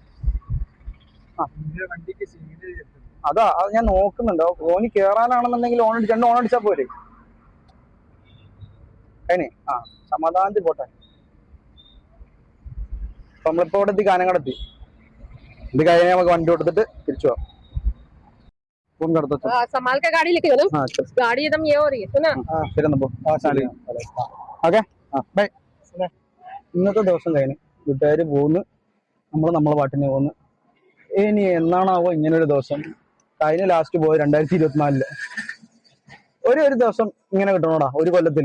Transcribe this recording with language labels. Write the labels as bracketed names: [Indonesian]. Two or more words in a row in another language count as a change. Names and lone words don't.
[Malayalam] അതാ അത് ഞാൻ നോക്കുന്നുണ്ട്. ഓന് കേറാനാണെന്നുണ്ടെങ്കിൽ രണ്ട് ഓൺ അടിച്ചാ പോരെ? അതിന് സമാധാനത്തിൽ പോട്ടെ. അപ്പൊ നമ്മളിപ്പോ ഇവിടെ എത്തി, കാനങ്ങാടെത്തി. ഇത് കഴിഞ്ഞാൽ നമുക്ക് വണ്ടി കൊടുത്തിട്ട് തിരിച്ചു പോവാം. [Hindi] संभाल के गाड़ी लेके ना, गाड़ी एकदम ये हो रही है सुना। [English] Okay bye. [Malayalam] ഇന്നത്തെ ദിവസം കഴിഞ്ഞ് വീട്ടുകാര് പോകുന്നു, നമ്മളെ പാട്ടിന് പോകുന്നു. ഇനി എന്നാണാവോ ഇങ്ങനൊരു ദിവസം? കഴിഞ്ഞ ലാസ്റ്റ് പോയി 2024 ഒരു ദിവസം ഇങ്ങനെ കിട്ടണോടാ ഒരു കൊല്ലത്തില്.